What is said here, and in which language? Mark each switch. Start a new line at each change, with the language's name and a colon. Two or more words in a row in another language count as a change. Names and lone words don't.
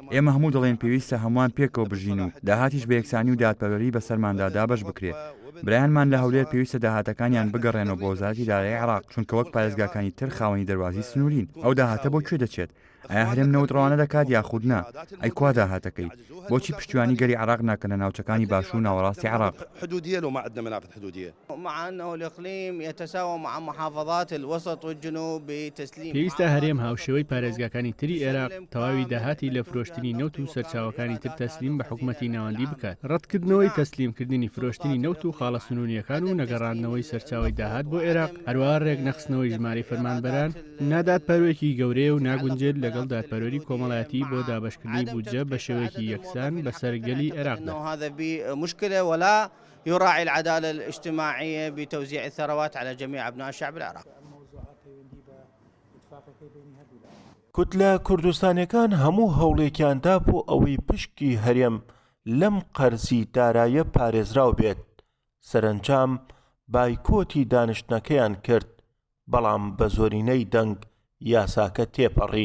Central Kurdish: ئێمە هەموو دەڵێن پێویستە هەمووان پێکەوە بژین و داهاتیش بە یەکسانی و دادپەروەری بەسەرماندا دابەش بکرێت. برایانمان لە هەولێر پێویستە داهاتەکانیان بگەڕێنەوە بۆ وەزارەتی دارایی عێراق چونکە وەک پارێزگاکانی تر خاوەنی دەواازی سنوورین. ئەو داهاتە بۆ کوێ دەچێت؟ ئایا هەرێم نەوت ڕەوانە دەکات یاخود نا؟ ئەی کوا داهاتەکەی؟ بۆچی پشتیوانی گەری عێراق ناکەنە ناوچەکانی باشوور و ناوەڕاستی عێراق؟
Arabic: حدودية لو ما عندنا منافذ حدودية. مع أنه الإقليم يتساوى مع محافظات الوسط والجنوب بتسليم.
Central Kurdish: پێویستە هەرێم هاوشێوەی پارێزگاکانی تری عێراق تەواوی داهاتی لە فرۆشتنی نەوت و سەرچاوەکانی تر تەسلیم بە حکوومەتی ناوەندی بکات. ڕەتکردنەوەی تەسلیمکردنی فرۆشتنی نەوت و خاڵە سنووریەکان و نەگەڕاندنەوەی سەرچاوی داهات بۆ عێراق هەروەها ڕێک نەخستنەوەی ژمارەی فەرمانبەران نادادپەروێکی گەورەیە و ناگونجێت لەگەڵ دادپەروەری کۆمەڵایەتی بۆ دابەشکردنی بودجە بە شێوەیەکی یەکسان بەسەر گەلی عێراقدا.
Arabic: هذا بمشكلة ولا يراعي العدالة الاجتماعية بتوزيع الثروات على جميع أبناء الشعب العراقي.
Central Kurdish: کوتلە کوردستانیەکان هەموو هەوڵێکیاندا بۆ ئەوەی پشکی هەرێم لەم قەرزی دارایە پارێزراو بێت. سەرنجام بایکۆتی دانیشتنەکەیان کرد بەڵام بە زۆرینەی دەنگ یاساکە تێپەڕی.